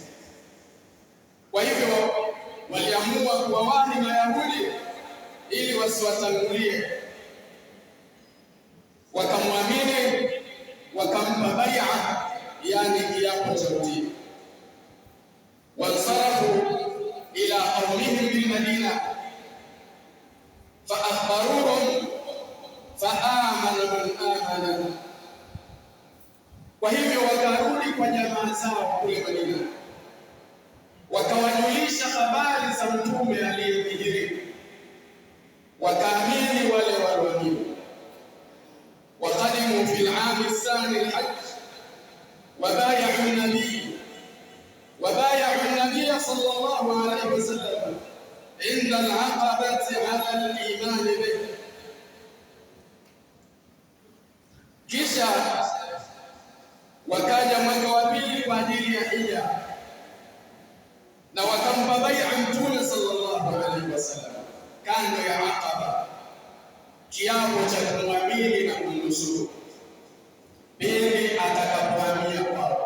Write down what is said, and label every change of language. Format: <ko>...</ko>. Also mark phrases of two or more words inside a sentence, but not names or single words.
<sw>Kwa hivyo waliamua kuwawahi Mayahudi ili wasiwatangulie, wakamwamini, wakampa bai'a, yani kiapo cha utii.</sw> <ar>وانصرفوا إلى قومهم بالمدينة فأخبروهم فآمن من آمن.</ar> <sw>Kwa hivyo wakarudi kwa jamaa zao kule Madina, wakawajulisha habari za mtume aliyedhihiri, wakaamini wale walioamini.</sw> <ar>وقدموا في العام الثاني الحج وبايعوا النبي صلى الله عليه وسلم عند العقبة على الإيمان به.</ar> <sw>Kisha wakaja mwaka wa pili kwa ajili ya Hija na wakampa bai'a Mtume</sw> <ar>صلى الله عليه وسلم</ar> <sw>kando ya Aqaba, kiapo cha kumwamini na kumnusuru pindi atakapohamia kwao.</sw>